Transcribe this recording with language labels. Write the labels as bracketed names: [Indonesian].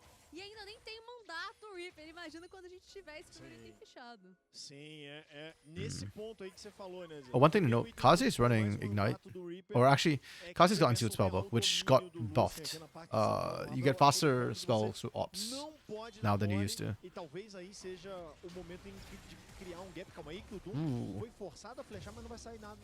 [Portuguese] E ainda nem tem mandato, Reaper. Imagina quando a gente tiver esse primeiro item fechado. Sim, é nesse ponto aí que você falou, né? [English] Oh, one thing to note, Kaze's running Ignite. Or actually, Kaze's got Unsealed Spellbook, which got buffed. You get faster spell ops now than you used to. [Portuguese] E talvez aí seja o momento em de criar um gap. Calma aí que o Doom foi forçado a flechar, mas não vai sair nada.